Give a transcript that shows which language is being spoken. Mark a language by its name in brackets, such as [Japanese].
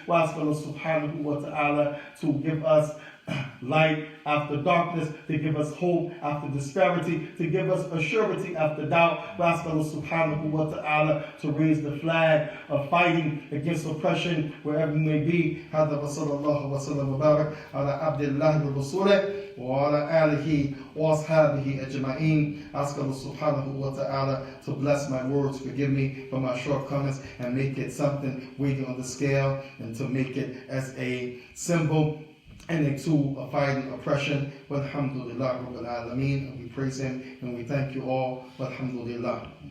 [English] We ask Allah subhanahu wa ta'ala to give us light after darkness, to give us hope after disparity, to give us a surety after doubt. We ask Allah subhanahu wa ta'ala to raise the flag of fighting against oppression wherever we may be. [Arabic] هذا وصلى الله وسلم وبارك على عبد الله ورسوله وعلى آله وأصحابه أجمعين. [English] Ask Allah subhanahu wa ta'ala to bless my words, forgive me for my shortcomings, and make it something weighty on the scale, and to make it as a symbol and a tool of fighting oppression. Walhamdulillah Rabbil Alameen. And we praise him and we thank you all. Walhamdulillah.